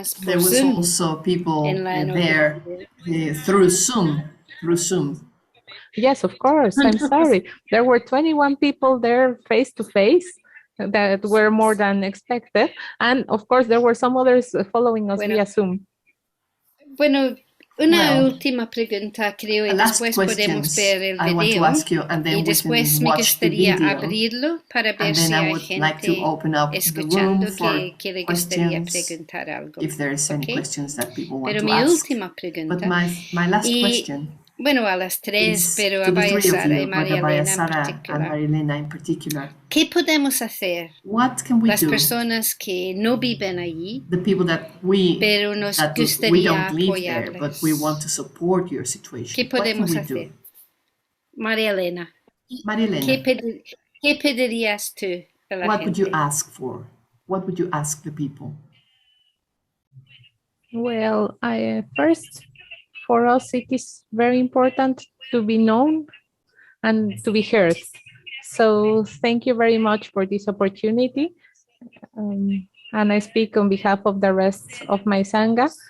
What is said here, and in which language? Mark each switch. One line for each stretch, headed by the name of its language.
English: There was also people there through Zoom. Yes, of course. I'm sorry. There were 21 people there face to face. That were more than expected. And of course, there were some others following us via Zoom.
Spanish: Bueno, una última pregunta, creo, y después podemos ver el video. Y después me gustaría abrirlo para ver si hay gente escuchando que le gustaría preguntar algo. Pero mi última pregunta.
English: My last question.
Spanish: Bueno, a las tres, pero a Abaya Sara y María Elena en particular. ¿Qué podemos hacer? Las personas que no viven allí, pero nos gustaría apoyarles. ¿Qué podemos hacer? María Elena, ¿qué pedirías tú a la gente?
English: What would you ask for? What would you ask the people? Well, first, for us, it is very important to be known and to be heard. So thank you very much for this opportunity. And I speak on behalf of the rest of my Sangha.